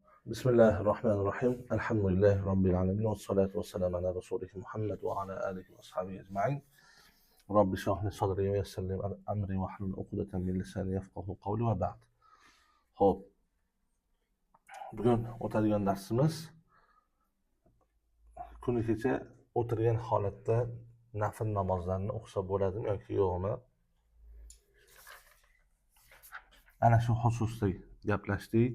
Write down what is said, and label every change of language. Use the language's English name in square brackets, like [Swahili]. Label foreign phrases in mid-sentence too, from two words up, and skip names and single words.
[Arabic] بسم الله الرحمن الرحيم الحمد لله رب العالمين والصلاة والسلام على رسوله محمد وعلى آله وأصحابه أجمعين رب اشرح لي صدري ويسر لي أمري واحلل عقدة من لساني يفقهوا قولي وبعد. [Uzbek] Xo'p, bugun o'tadigan darsimiz kuni kecha o'tirgan holatda nafl namozlarni o'qisa bo'ladimi yoki yo'qmi? Ana shu xususda gaplashdik.